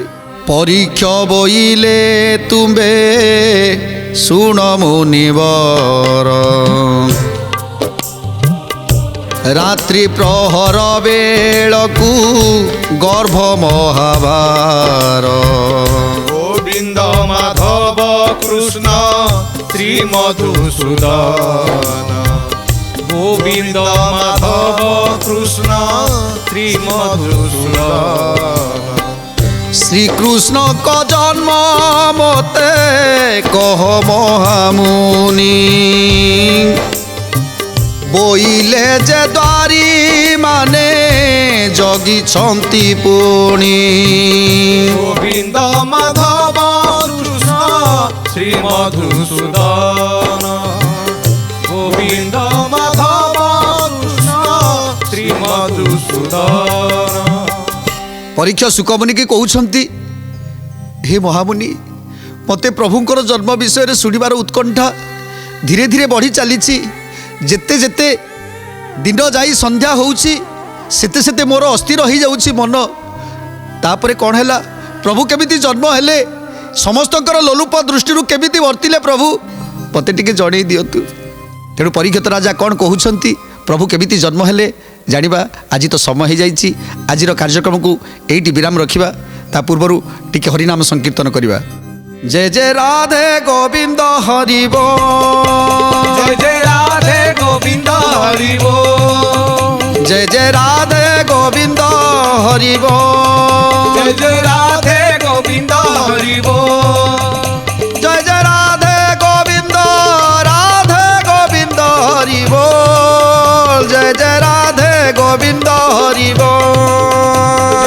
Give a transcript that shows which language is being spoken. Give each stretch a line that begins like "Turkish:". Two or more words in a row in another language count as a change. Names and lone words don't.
Odia: ପରୀକ୍ଷା ବୋଇଲେ ତୁମ୍ଭେ ଶୁଣ ମୁନିବର ରାତ୍ରି ପ୍ରହର ବେଳକୁ ଗର୍ଭ ମହାଭାର গোবিন্দ মাধব কৃষ্ণ শ্রী মধুসূদন গোবিন্দ মাধব কৃষ্ণ শ্রী মধুসূদন ଶ୍ରୀକୃଷ୍ଣଙ୍କ ଜନ୍ମ ମତେ କହ ମହାମୁନି ବୋଇଲେ ଯେ ଦ୍ୱାରୀ ମାନେ ଜଗିଛନ୍ତି ପୁଣି গোবিন্দ মাধব কৃষ্ণ শ্রী মধুসূদন গোবিন্দ মাধব কৃষ্ণ শ্রী মধুসূদন ପରୀକ୍ଷା ଶୁକମୁନିକି କହୁଛନ୍ତି, ହେ ମହାମୁନି, ମୋତେ ପ୍ରଭୁଙ୍କର ଜନ୍ମ ବିଷୟରେ ଶୁଣିବାର ଉତ୍କଣ୍ଠା ଧୀରେ ଧୀରେ ବଢ଼ି ଚାଲିଛି। ଯେତେ ଯେତେ ଦିନ ଯାଇ ସନ୍ଧ୍ୟା ହେଉଛି ସେତେ ସେତେ ମୋର ଅସ୍ଥିର ହେଇଯାଉଛି ମନ। ତାପରେ କ'ଣ ହେଲା, ପ୍ରଭୁ କେମିତି ଜନ୍ମ ହେଲେ, ସମସ୍ତଙ୍କର ଲୋଲୁପ ଦୃଷ୍ଟିରୁ କେମିତି ବର୍ତ୍ତିଲେ ପ୍ରଭୁ, ମୋତେ ଟିକେ ଜଣେଇ ଦିଅନ୍ତୁ। ତେଣୁ ପରୀକ୍ଷିତ ରାଜା କ'ଣ କହୁଛନ୍ତି, ପ୍ରଭୁ କେମିତି ଜନ୍ମ ହେଲେ ଜାଣିବା। ଆଜି ତ ସମୟ ହେଇଯାଇଛି, ଆଜିର କାର୍ଯ୍ୟକ୍ରମକୁ ଏଇଠି ବିରାମ ରଖିବା। ତା ପୂର୍ବରୁ ଟିକେ ହରିନାମ ସଂକୀର୍ତ୍ତନ କରିବା। ଜୟ ଜୟ ରାଧେ ଗୋବିନ୍ଦ ହରି ବୋଲ, ଜୟ ଜୟ ରାଧେ ଗୋବିନ୍ଦ ହରି ବୋଲ ଜୟ ଜୟ ରାଧେ ଗୋବିନ୍ଦ ହରି ବୋଲ, ଜୟ ଜୟ ରାଧେ ଗୋବିନ୍ଦ ହରି ବୋଲ ଜୟ ଜୟ ରାଧେ ଗୋବିନ୍ଦ, ରାଧେ ଗୋବିନ୍ଦ ହରି ବୋଲ, ଜୟ ଜୟ ରାଧେ ଗୋବିନ୍ଦ ହରି ବୋଲ,